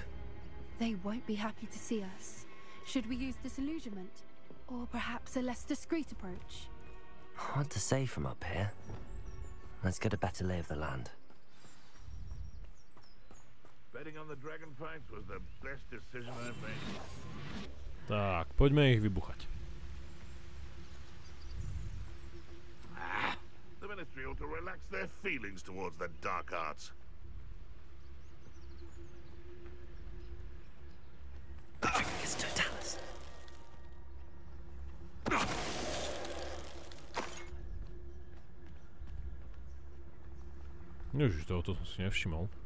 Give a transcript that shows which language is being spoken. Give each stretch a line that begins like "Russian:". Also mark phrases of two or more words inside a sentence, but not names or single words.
English: They won't be happy to see us. Should we use disillusionment? Or perhaps a less discreet approach? Hard to say from up here. Let's get a better lay of the land. Betting on the dragon fights was the best decision I've made.
Slovak: Tak, poďme ich vybuchať.
English: Celestial to relax their feelings towards the dark arts.
Slovak: Ježiš, tohoto som si nevšimol.